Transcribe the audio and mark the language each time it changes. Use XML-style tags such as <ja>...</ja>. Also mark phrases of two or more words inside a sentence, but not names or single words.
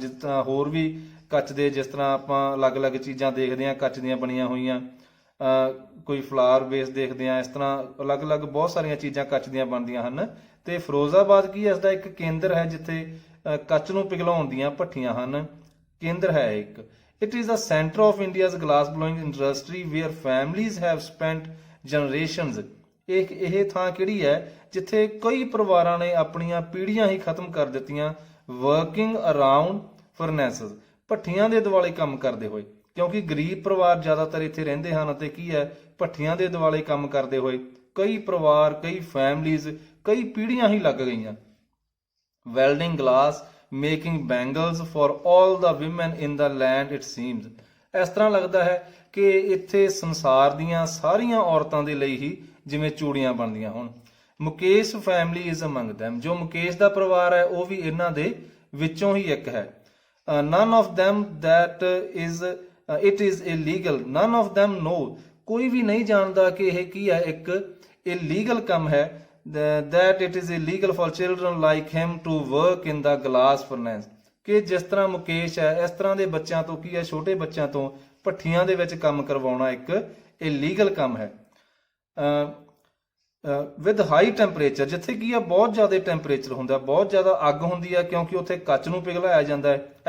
<pa>ਜਿਸ ਤਰ੍ਹਾਂ ਹੋਰ ਵੀ ਕੱਚ ਦੇ, ਜਿਸ ਤਰ੍ਹਾਂ ਆਪਾਂ ਅਲੱਗ-ਅਲੱਗ ਚੀਜ਼ਾਂ ਦੇਖਦੇ ਹਾਂ ਕੱਚ ਦੀਆਂ ਬਣੀਆਂ ਹੋਈਆਂ, ਕੋਈ</pa> <en>flower vase</en> <pa>ਦੇਖਦੇ ਹਾਂ, ਇਸ ਤਰ੍ਹਾਂ ਅਲੱਗ-ਅਲੱਗ ਬਹੁਤ ਸਾਰੀਆਂ ਚੀਜ਼ਾਂ ਕੱਚ ਦੀਆਂ ਬਣਦੀਆਂ ਹਨ। ਤੇ ਫਿਰੋਜ਼ਾਬਾਦ ਕੀ ਹੈ? ਇਸਦਾ ਇੱਕ ਕੇਂਦਰ ਹੈ ਜਿੱਥੇ ਕੱਚ ਨੂੰ ਪਿਘਲਾਉਣ ਦੀਆਂ ਭੱਠੀਆਂ ਹਨ, ਕੇਂਦਰ ਹੈ ਇੱਕ।</pa> <en>It is the center of India's glass blowing industry where families have spent generations.</en> <pa>ਇਹ ਥਾਂ ਕਿਹੜੀ ਹੈ? ਜਿੱਥੇ ਕਈ ਪਰਿਵਾਰਾਂ ਨੇ ਆਪਣੀਆਂ ਪੀੜ੍ਹੀਆਂ ਹੀ ਖਤਮ ਕਰ ਦਿੱਤੀਆਂ।</pa> <en>working around furnaces,</en> <pa>ਭੱਠੀਆਂ ਦੇ ਦੁਆਲੇ ਕੰਮ ਕਰਦੇ ਹੋਏ, ਕਿਉਂਕਿ ਗਰੀਬ ਪਰਿਵਾਰ ਜ਼ਿਆਦਾਤਰ ਇੱਥੇ ਰਹਿੰਦੇ ਹਨ। ਅਤੇ ਕੀ ਹੈ? ਭੱਠੀਆਂ ਦੇ ਦੁਆਲੇ ਕੰਮ ਕਰਦੇ ਹੋਏ ਕਈ ਪਰਿਵਾਰ, ਕਈ ਫੈਮਲੀਜ਼, ਕਈ ਪੀੜ੍ਹੀਆਂ ਹੀ ਲੱਗ ਗਈਆਂ।</pa> <en>welding glass, making bangles for all the women in the land it seems.</en> <pa>ਇਸ ਤਰ੍ਹਾਂ ਲੱਗਦਾ ਹੈ ਕਿ ਇੱਥੇ ਸੰਸਾਰ ਦੀਆਂ ਸਾਰੀਆਂ ਔਰਤਾਂ ਦੇ ਲਈ ਹੀ ਜਿਵੇਂ ਚੂੜੀਆਂ ਬਣਦੀਆਂ ਹੋਣ।</pa> <en>Mukesh family is among them.</en> <pa>ਜੋ ਮੁਕੇਸ਼ ਦਾ ਪਰਿਵਾਰ ਹੈ ਉਹ ਵੀ ਇਹਨਾਂ ਦੇ ਵਿੱਚੋਂ ਹੀ ਇੱਕ ਹੈ।</pa> <en>none of them that is it is illegal. none of them know.</en> <pa>ਕੋਈ ਵੀ ਨਹੀਂ ਜਾਣਦਾ ਕਿ ਇਹ ਕੀ ਹੈ? ਇੱਕ ਇਲੀਗਲ ਕੰਮ ਹੈ।</pa> <en>that it is illegal for children like him to work in the glass furnace.</en> <pa>ਕਿ ਜਿਸ ਤਰ੍ਹਾਂ ਮੁਕੇਸ਼ ਹੈ, ਇਸ ਤਰ੍ਹਾਂ ਦੇ ਬੱਚਿਆਂ ਤੋਂ ਕੀ ਹੈ? ਛੋਟੇ ਬੱਚਿਆਂ ਤੋਂ ਭੱਠੀਆਂ ਦੇ ਵਿੱਚ ਕੰਮ ਕਰਵਾਉਣਾ ਇੱਕ ਇਲੀਗਲ ਕੰਮ ਹੈ।</pa> <en>with high temperature,</en> <pa>ਜਿੱਥੇ ਕੀ ਆ ਬਹੁਤ ਜ਼ਿਆਦਾ ਟੈਂਪਰੇਚਰ ਹੁੰਦਾ, ਬਹੁਤ ਜ਼ਿਆਦਾ ਅੱਗ ਹੁੰਦੀ ਆ, ਕਿਉਂਕਿ ਉੱਥੇ ਕੱਚ ਨੂੰ ਪਿਘਲਾਇਆ ਜਾਂਦਾ ਹੈ।</pa>